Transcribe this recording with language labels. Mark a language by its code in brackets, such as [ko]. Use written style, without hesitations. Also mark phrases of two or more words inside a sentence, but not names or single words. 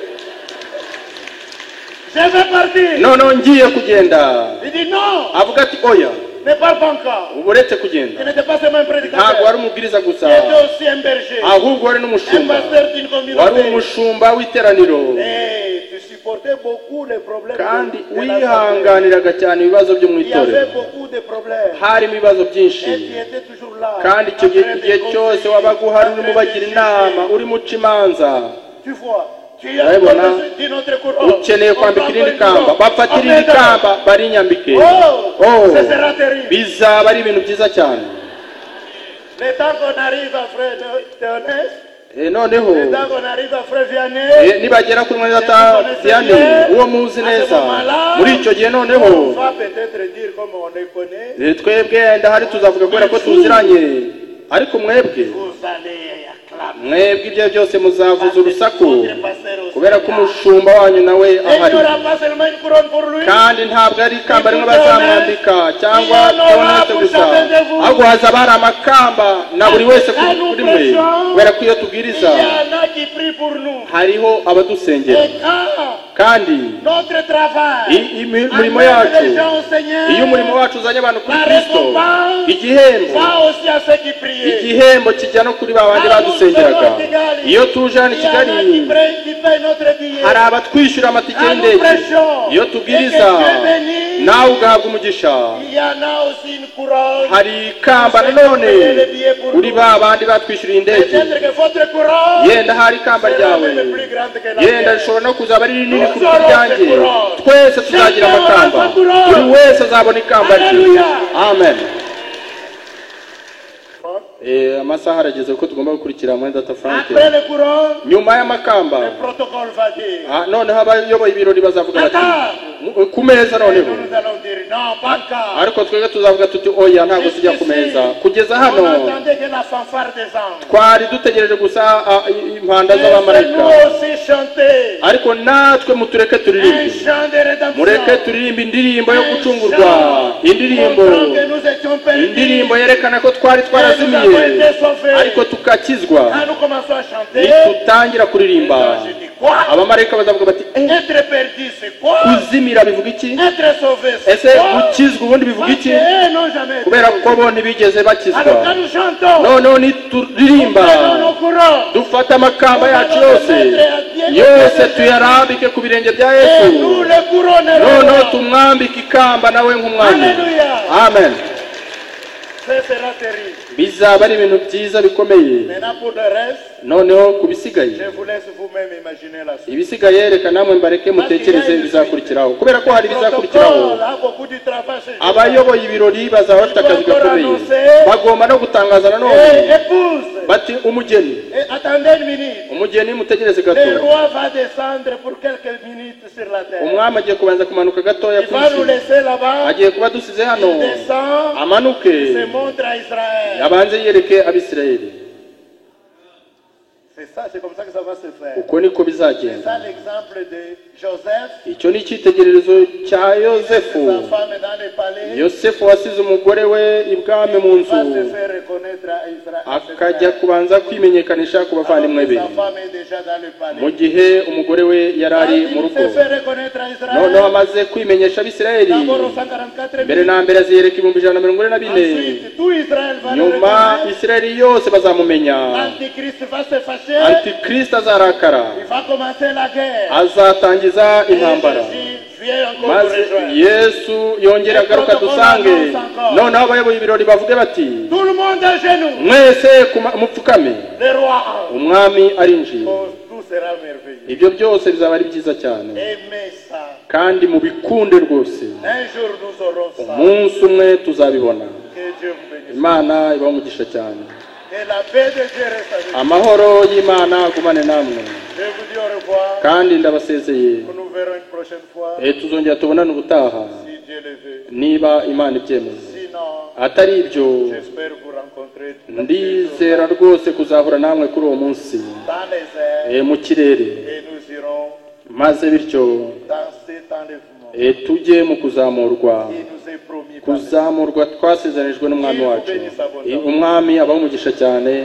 [rw] noneho ngiye kugenda, avuga ati oya, ubu uretse kugenda, ntabwo wari umubwiriza gusa, ahubwo wari n'umushumba, wari umushumba w'iteraniro, kandi wihanganiraga cyane ibibazo byo mu itorero. harimo ibibazo byinshi, [fr] là, [rw] kandi icyo [fr] en train de [rw] gihe cyose wabaga uhari urimo ubagira inama urimo uca imanza. [fr] Tu vois, tu as [rw] Urabibona? [fr] besoin d'une autre couronne. [rw] Ukeneye kwambika [fr] On [rw] irindi [fr] prend une [rw] kamba, [fr] couronne. [rw] bafatira iri Amen. kamba barinyambike. [fr] Oh, ce sera terrible. [rw] Bizaba ari ibintu byiza cyane. [fr] Le temps qu'on arrive à frère Théoneste, [rw] Noneho [fr] le temps qu'on arrive à frère Vianney, [rw] nibagera kuri mwene data Vianney uwo muzi neza, muri icyo gihe [fr] on [rw] noneho [fr] va peut-être dire comme on les connaît, [rw] twebwe ndahari tuzavuga kubera ko tuziranye, ariko mwebwe [fr] vous allez acclamer. [rw] mwebwe ibyo byose muzavuza urusaku [fr] Votre pasteur aussi. [rw] kubera ko umushumba wanyu nawe [fr] Et il n'y [rw] ahari, [fr] aura pas seulement une couronne pour lui, [rw] kandi ntabwo ari ikamba rimwe bazamwambika cyangwa Théoneste gusa, ahubwo hazaba hari amakamba na buri wese kuri mwe, kubera ko iyo [fr] il [rw] tubwiriza [fr] y en a qui prient pour nous. [rw] hariho abadusengera, [fr] Et quand [rw] kandi [fr] notre travail [rw] imirimo [fr] amène [rw] yacu, [fr] les gens au Seigneur, [rw] iyo umurimo wacu uzanye abantu kuri [fr] la [rw] Kristo, [fr] récompense [rw] igihembo [fr] va aussi à ceux qui priaient. [rw] igihembo kijya no kuri ba bandi badusengeraga. Iyo tuje hano i [fr] Il y en a qui [rw] Kigali [fr] payent notre billet. [rw] hari abatwishyura amatike [fr] Quand nous [rw] y'indege, [fr] prêchons, [rw] iyo [fr] et que [rw] tubwiriza [fr] Dieu bénisse, [rw] nawe ugahabwa umugisha. [fr] il y en a aussi une couronne. [rw] Hari ikamba nanone kuri ba bandi batwishyuriye indege, [fr] Peut-être que votre couronne [rw] yenda hari ikamba [fr] sera [rw] ryawe, [fr] même plus grande que la [rw] yenda [fr] mienne. [rw] rishobora no kuzaba ari rinini kuruta iryanjye. Twese tuzagira amakamba, buri wese azabona ikamba rye. Amen. Amasaha arageze ko tugomba gukurikira mwene data Frank. [fr] Après le couronne, [rw] Nyuma y'amakamba [fr] le protocole va dire. [rw] noneho abayoboye ibirori bazavuga bati ku meza [fr] Et [rw] noneho, [fr] nous allons dire non, pas encore. [rw] ariko twebwe tuzavuga tuti oya ntabwo tujya ku meza. Kugeza [fr] On [rw] hano [fr] attendait que la fanfare des anges. [rw] twari dutegereje gusa impanda [fr] Laissez-nous [rw] z'abamarayika, [fr] aussi chanter [rw] ariko natwe mutureke [fr] un [rw] turirimbe, [fr] chant de rédemption. [rw] mureke turirimbe indirimbo yo [fr] Un [rw] gucungurwa, [fr] chant [rw] indirimbo [fr] montrant que nous étions perdus. [rw] indirimbo yerekana ko twari twarazimiye ariko tukakizwa. [fr] Quand nous commençons à chanter, [rw] Nitutangira kuririmba [fr] je dis quoi? [rw] abamarayika bazavuga bati [fr] Être perdu, c'est quoi? [rw] kuzimira bivuga iki? [fr] Être sauvé, c'est [rw] Ese [fr] quoi? [rw] gukizwa ubundi bivuga [fr] Parce [rw] iki? [fr] qu'eux n'ont jamais été [rw] Kubera ko [fr] sauvés. [rw] bo ntibigeze bakizwa. [fr] Alors quand nous chantons, [rw] Noneho nituririmba [fr] prenons nos couronnes [rw] dufate amakamba yacu yose tuyarambike ku birenge bya [fr] et [rw] Yesu, [fr] nous les couronnerons. [rw] noneho tumwambike ikamba nawe nk'umwami. Alléluia. Amen. [fr] Ce sera terrible. [rw] Bizaba ari ibintu byiza bikomeye. [fr] Maintenant pour le reste, [rw] Noneho ku bisigaye, [fr] je vous laisse vous-même imaginer la suite. [rw] ibisigaye reka namwe mbareke mutekereze ibizakurikiraho, kubera ko hari [fr] Le [rw] ibizakurikiraho. [fr] protocole a beaucoup de travail ce jour-là. [rw] Abayoboye ibirori bazaba bafite akazi gakomeye, bagomba no gutangaza nanone [fr] Et épouse, [rw] bati umugeni, [fr] et attendez une minute. [rw] umugeni mutegereze [fr] Le [rw] gato, [fr] roi va descendre pour quelques minutes sur la terre. [rw] umwami agiye kubanza kumanuka gatoya [fr] Il [rw] ku [fr] va nous [rw] isi, [fr] laisser là-bas. [rw] agiye kuba dusize hano, [fr] Il descend, [rw] amanuke [fr] se montre à Israël. [rw] abanze yereke Abisirayeli. [fr] C'est comme ça que ça va se faire. [rw] Uko niko [fr] C'est [rw] bizagenda. [fr] ça l'exemple de Joseph, [rw] Icyo ni icyitegererezo cya Yosefu. [fr] sa femme dans le palais. [rw] Yosefu wasize umugore we ibwami mu [fr] Il va [rw] nzu, [fr] se faire reconnaître à Israël. [rw] akajya kubanza kwimenyekanisha ku bavandimwe be, [fr] Sa femme est déjà dans le palais. [rw] mu gihe umugore we yari ari mu [fr] Il [rw] rugo. [fr] se fait reconnaître à [rw] Noneho [fr] Israël. [rw] amaze kwimenyesha Abisirayeli, [fr] D'abord aux 144 [rw] mbere na mbere aziyereka 144. [fr] Ensuite, tout Israël va le [rw] Nyuma [fr] reconnaître. [rw] Isirayeli yose bazamumenya. [fr] L'Antichrist va se fâcher. [rw] Antikristo azarakara, [fr] Il va commencer la guerre. [rw] azatangiza [fr] Et [rw] intambara, [fr] Jésus vient encore nous [rw] maze [fr] rejoindre. [rw] Yesu yongera agaruka dusange. Noneho abayoboye ibirori bavuge bati [fr] Tout le monde à genoux. [rw] mwese mupfukame, [fr] Le roi entre. [rw] umwami arinjiye. [fr] Oh, tout sera merveilleux. [rw] Ibyo byose bizaba ari byiza cyane, [fr] Aimez ça. [rw] kandi mubikunde rwose. [fr] Un jour nous aurons ça. [rw] Umunsi umwe tuzabibona. [fr] Que Dieu vous bénisse. [rw] Imana ibahe umugisha cyane. [fr] Et la paix de Dieu reste avec vous. [rw] Amahoro y'Imana agumane namwe, [fr] Je vous dis au revoir. [rw] kandi ndabasezeye. [fr] Nous nous verrons une prochaine fois. [rw] Tuzongera tubonane ubutaha [fr] Si Dieu le veut. [rw] niba Imana ibyemeza. [fr] Sinon, [rw] Atari ibyo, [fr] j'espère vous rencontrer [rw] ndizera rwose kuzahura namwe kuri uwo munsi [fr] dans les airs [rw] mu kirere, [fr] et nous irons [rw] maze bityo [fr] dans cet enlèvement [rw] tujye mu kuzamurwa, [fr] qui nous est promis par le [rw] kuzamurwa twasezeranijwe n'umwami wacu. Umwami abahe umugisha cyane.